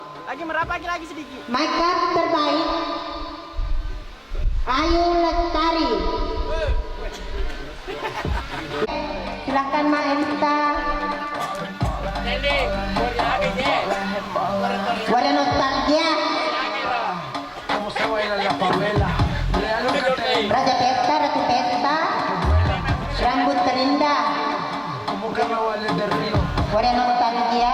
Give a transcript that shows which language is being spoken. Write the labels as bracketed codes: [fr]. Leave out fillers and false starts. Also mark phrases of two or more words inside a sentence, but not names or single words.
[id] Lagi merapat lagi sedikit. Makeup terbaik Ayu Lestari. Silakan Mak Erika. Warna nostalgia. [es] Como se baila en la favela. [id] Raja Pesta, Ratu Pesta. Rambut terindah. [es] Como carnavales de Río. [id] Warna nostalgia.